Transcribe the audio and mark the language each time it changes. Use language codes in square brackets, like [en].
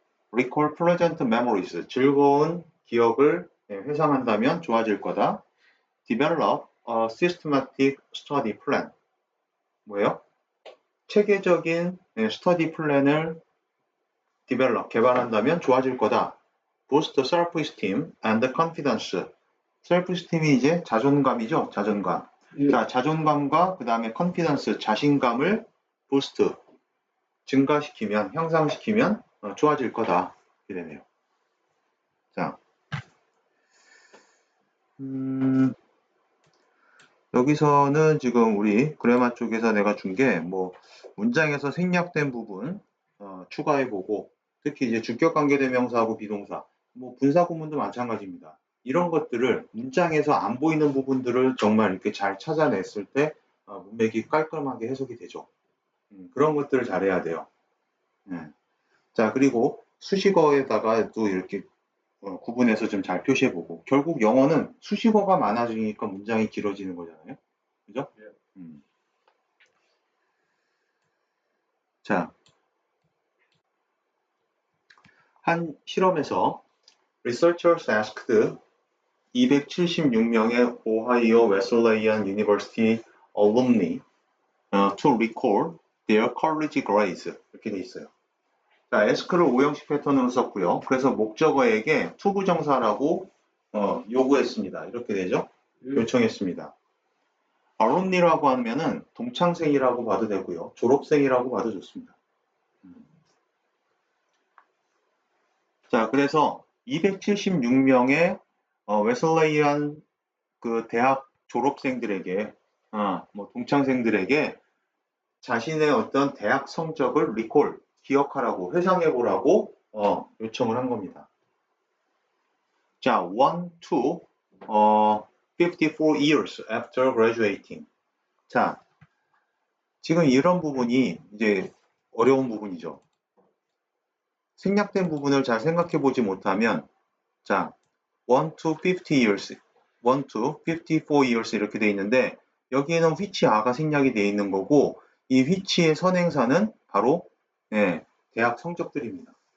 [en] Recall pleasant memories. [ko] 즐거운 기억을 회상한다면 좋아질 거다. [en] Develop a systematic study plan. [ko] 뭐예요? 체계적인 스터디 플랜을 개발한다면 좋아질 거다. [en] Boost self-esteem and confidence. [ko] self-esteem이 이제 자존감이죠. 자존감. 자, 자존감과 그 다음에 confidence, 자신감을 boost, 증가시키면, 향상시키면 좋아질 거다. 이렇게 되네요. 자, 여기서는 지금 우리 그래마 쪽에서 내가 준 게 뭐 문장에서 생략된 부분 추가해보고 특히 이제 주격관계대명사하고 비동사, 뭐 분사구문도 마찬가지입니다. 이런 것들을 문장에서 안 보이는 부분들을 정말 이렇게 잘 찾아냈을 때 문맥이 깔끔하게 해석이 되죠. 그런 것들을 잘해야 돼요. 자, 그리고 수식어에다가 또 이렇게 구분해서 좀 잘 표시해보고 결국 영어는 수식어가 많아지니까 문장이 길어지는 거잖아요. 그죠? 자, 한 실험에서 [en] researchers asked [ko] 276명의 오하이오 웨슬레이안 유니버시티 [en] alumni to recall their college grades. [ko] 이렇게 돼 있어요. 자, ask를 오형식 패턴으로 썼고요. 그래서 목적어에게 투부정사라고 요구했습니다. 이렇게 되죠? 요청했습니다. alumni라고 하면은 동창생이라고 봐도 되고요. 졸업생이라고 봐도 좋습니다. 자, 그래서 276명의 웨슬레이안 그 대학 졸업생들에게, 뭐 동창생들에게 자신의 어떤 대학 성적을 리콜, 기억하라고, 회상해보라고 요청을 한 겁니다. [en] 자, 1 to 54 years after graduating. [ko] 자, 지금 이런 부분이 이제 어려운 부분이죠. 생략된 부분을 잘 생각해 보지 못하면, 자, 1 to 50 years, 1 to 54 years 이렇게 돼 있는데, 여기에는 which are가 생략이 돼 있는 거고, 이 which의 선행사는 바로 대학 성적들입니다.